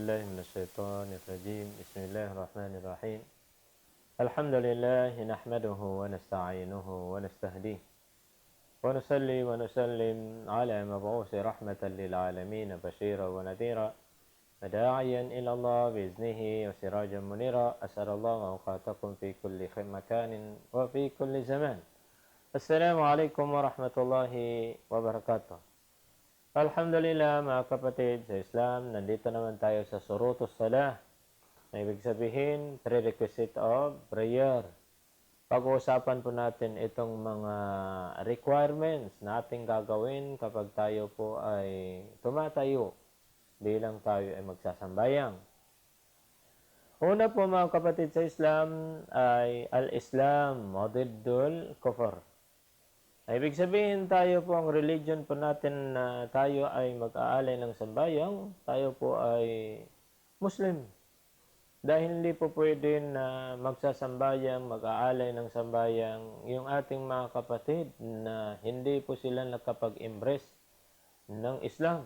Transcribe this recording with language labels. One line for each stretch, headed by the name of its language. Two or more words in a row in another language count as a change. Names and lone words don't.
Arabic: من الشيطان الرجيم بسم الله الرحمن الرحيم الحمد لله نحمده ونستعينه ونستهديه ونصلي ونسلم على مبعوث رحمة للعالمين بشيرا ونذيرا وداعيا إلى الله بإذنه وسراجا منيرا أسأل الله أوقاتكم في كل مكان وفي كل زمان. السلام عليكم ورحمة الله wabarakatuh.
Filipino: Alhamdulillah mga kapatid sa Islam, nandito naman tayo sa
Arabic: شروط الصلاة.
Filipino: Na ibig sabihin,
English: prerequisite of prayer.
Filipino: Pag-uusapan po natin itong mga requirements na ating gagawin kapag tayo po ay tumatayo bilang tayo ay magsasambayang. Una po mga kapatid sa Islam ay
Arabic: الإسلام ضد الكفر.
Filipino: Ibig sabihin tayo po ang religion po natin na tayo ay mag-aalay ng sambayang, tayo po ay Muslim. Dahil hindi po pwede na magsasambayang, mag-aalay ng sambayang yung ating mga kapatid na hindi po sila nakapag-embrace ng Islam.